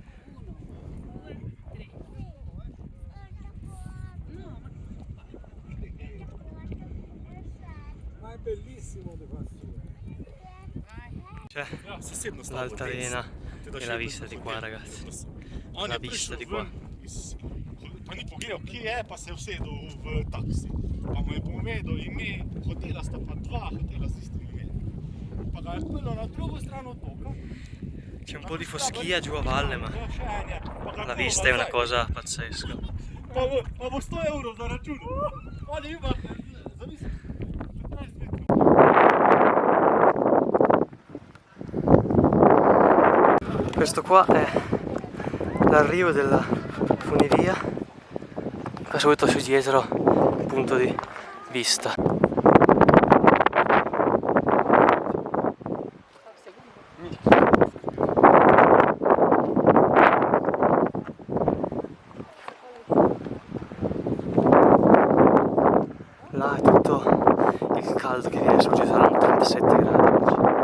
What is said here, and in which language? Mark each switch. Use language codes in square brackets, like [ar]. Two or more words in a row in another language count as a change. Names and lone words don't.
[it] Ma è bellissimo di qua su. Cioè, l'altalena e la vista di qua, ragazzi. La vista di qua. [sl] Oni pogledal, kje je, pa se usedu v taksi. Pa mu je povedal ime hotela, sta pa 2 hotela z istim imenom. Pa ga je odpeljal na drugo stran otoka. [it] C'è un po' di foschia giù a valle, ma la vista è una cosa pazzesca. [sl] Pa bo 100 evrov za račun. Oni ima, zamisli, 15 metrov. [it] Questo qua è l'arrivo della funivia. Qua subito su dietro un punto di vista. Là è tutto il caldo che viene su, ci saranno 37 gradi oggi.